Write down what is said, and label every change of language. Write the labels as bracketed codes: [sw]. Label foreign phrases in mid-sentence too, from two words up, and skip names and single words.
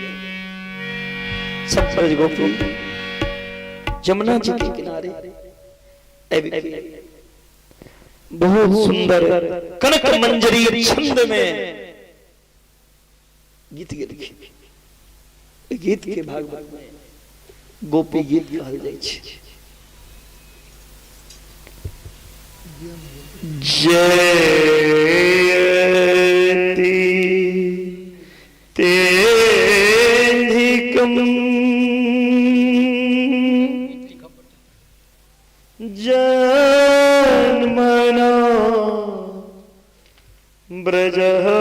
[mai] सब ब्रज गोपी जमुना जी के किनारे बहुत सुंदर कनक मंजरी छंद में गीत गे लिखी। गीत के भागवत में गोपी गीत कहल जाइ छै। [sa] जयति तेधिकम जन्मना ब्रजः